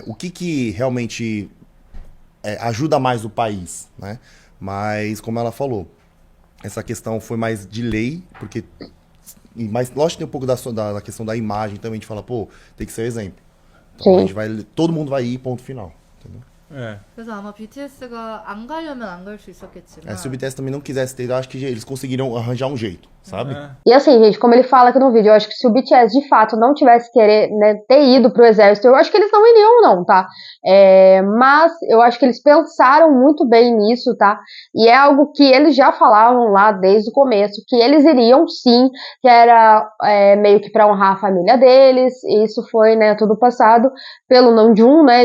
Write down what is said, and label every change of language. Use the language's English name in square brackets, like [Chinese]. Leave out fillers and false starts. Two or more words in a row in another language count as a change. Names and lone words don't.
[Portuguese] o que realmente ajuda mais o país, né? Mas, como ela falou, essa questão foi mais de lei, porque... Mas, lógico que tem um pouco da questão da imagem também, a gente fala, pô, tem que ser o exemplo. Então, Sim. a gente todo mundo vai ir, ponto final. Entendeu? [Korean] 그래서 아마 BTS가 안 가려면 안 갈 수 있었겠지만 [Portuguese] Se o BTS também não quisesse ter, eu acho que eles conseguiriam arranjar um jeito, sabe? E assim, gente, como ele fala aqui no vídeo, eu acho que se o BTS de fato não tivesse ter ido pro exército, eu acho que eles não iriam, não, tá? Mas eu acho que eles pensaram muito bem nisso, tá? E é algo que eles já falavam lá desde o começo, que eles iriam sim, que era meio que pra honrar a família deles, e isso foi, né, tudo passado pelo Namjoon, né?